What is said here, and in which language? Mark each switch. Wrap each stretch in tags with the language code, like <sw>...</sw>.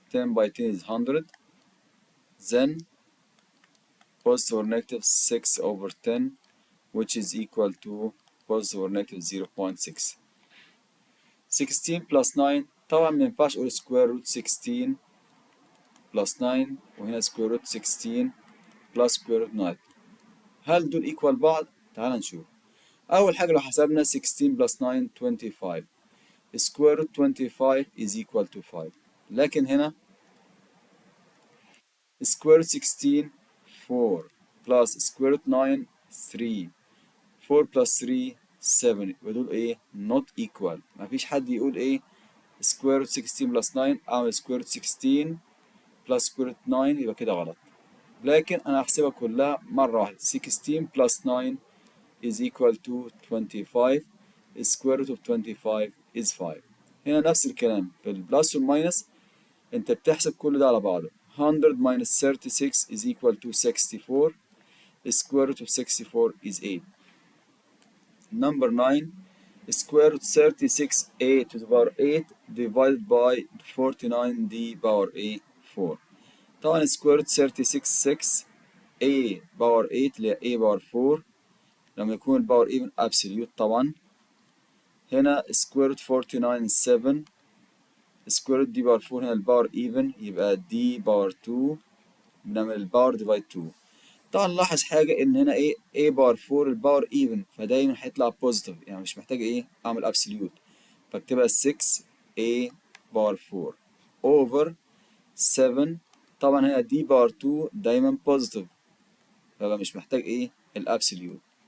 <en>10 by 10 is 100. Then positive or negative 6 over 10 which is equal to positive or negative 0.6. 16 plus 9</en> <ar>طبعا ما ينفعش اقول</ar> <en>square root 16 plus 9 وهنا square root 16 plus square root 9.</en> <ar>هل دول equal بعض؟ تعال نشوف. أول حاجة لو حسبنا</ar> <en>16 plus 9 25. square root 25 is equal to 5.</en> <ar>لكن هنا</ar> <en>square root 16 4 plus square root 9 3 4 plus 3 7 يبقى دول ايه not equal.</en> <ar>مفيش حد يقول</ar> <en>ايه square root 16 plus 9 اعمل square root 16 plus square root 9</en> <ar>يبقى كده غلط. لكن انا هحسبها كلها مرة واحدة.</ar> <en>16 plus 9 is equal to 25. square root of 25 is 5.</en> <ar>هنا نفس الكلام في البلس والماينس انت بتحسب كل ده على بعضه.</ar> <en>100 minus 36 is equal to 64. square root of 64 is 8. Number 9. Square root 36a to the power 8 divided by 49d power a 4. طبعا square root 36 6 a power 8 اللي هي a power 4</en> <ar>لما يكون الباور</ar> <en>even absolute طبعا. هنا square root 49 7 square root d power 4 هنا الباور even يبقى d power 2 بنعمل الباور divide 2.</en> <ar>طبعا نلاحظ حاجة إن هنا إيه a باور 4 الباور even فدايما هيطلع بوزيتيف يعني مش محتاج إيه أعمل أبسوليوت فاكتبها 6 a باور 4 over 7. طبعا هنا d باور 2 دايما بوزيتيف فبقى مش محتاج إيه الأبسوليوت.</ar>